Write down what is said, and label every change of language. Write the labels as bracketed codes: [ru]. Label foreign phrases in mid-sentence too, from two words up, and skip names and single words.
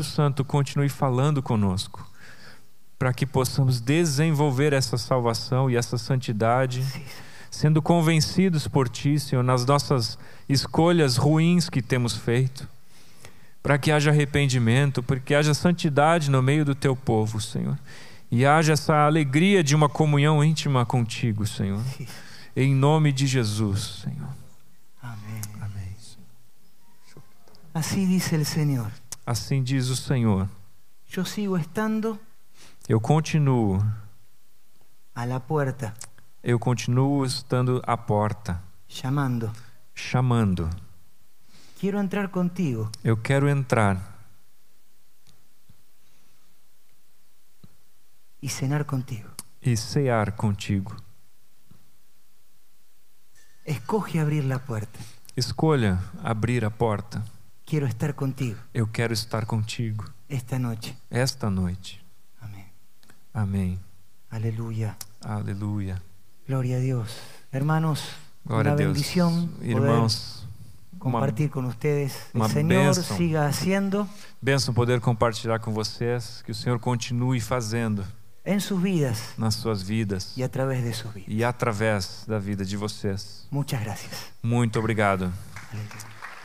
[pt] Santo continue falando conosco, para que possamos desenvolver essa salvação e essa santidade, sendo convencidos por Ti, Senhor, nas nossas escolhas ruins que temos feito, para que haja arrependimento, para que haja santidade no meio do Teu povo, Senhor, e haja essa alegria de uma comunhão íntima contigo, Senhor, em nome de Jesus, Senhor. Amém. Amém. [es] Así dice el Señor. [pt] Assim diz o Senhor. [es] Yo sigo estando [pt] Eu continuo [es] a la puerta, [pt] Eu continuo estando à porta, [es] llamando. [pt] chamando. [es] Quiero entrar contigo. [pt] Eu quero entrar [es] Y cenar contigo. [pt] e cear contigo. [es] Escoge abrir la puerta. [pt] Escolha abrir a porta. [es] Quiero estar contigo [pt] Eu quero estar contigo [es] esta noche. [pt] esta noite. [es] Amén. [pt] Amém. [es] Aleluya. [pt] Aleluia. [es] Gloria a Dios. Hermanos, [pt] Glória [es] una [pt] a Deus. [es] bendición [pt] Irmãos, [es] poder compartir con ustedes. El [pt] uma [es] Señor [pt] bênção. [es] siga haciendo [pt] bênção poder compartilhar com vocês, que o Senhor continue fazendo [es] en sus vidas [pt] nas suas vidas [es] y a través de sus vidas. [pt] e através da vida de vocês. [es] Muchas gracias. [pt] Muito obrigado. [es] Aleluya.